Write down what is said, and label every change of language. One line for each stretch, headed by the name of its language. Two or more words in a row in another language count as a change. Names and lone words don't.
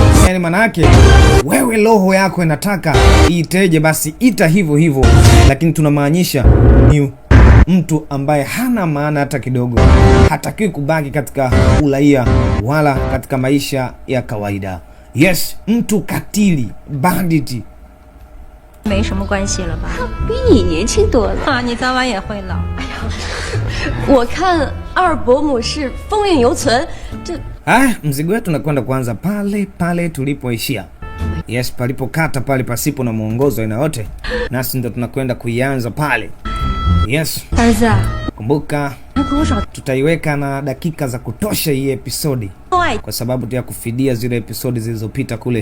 Swahili: Yani maana yake wewe roho yako inataka iteje, basi ita hivyo hivyo. Lakini tunamaanisha ni mtu ambaye hana maana hata kidogo. Hatakiwi kubaki katika ulaia wala katika maisha ya kawaida. Yes, mtu katili, banditi.
Chinese: 没什么关系了吧？比你年轻多了啊，你早晚也会老。哎呀，我看二伯母是风韵犹存，这
Swahili: mzigo wetu unakwenda kuanza pale tulipoishia. Yes, palipokata pale pasipo na mwongozo aina yote. Nasi ndo tunakwenda kuianza pale. Yes.
Chinese: 儿子，
Swahili: Kumbuka tutaiweka na dakika za kutosha hii episodi, kwa sababu tu ya kufidia zile episodi zilizopita kule.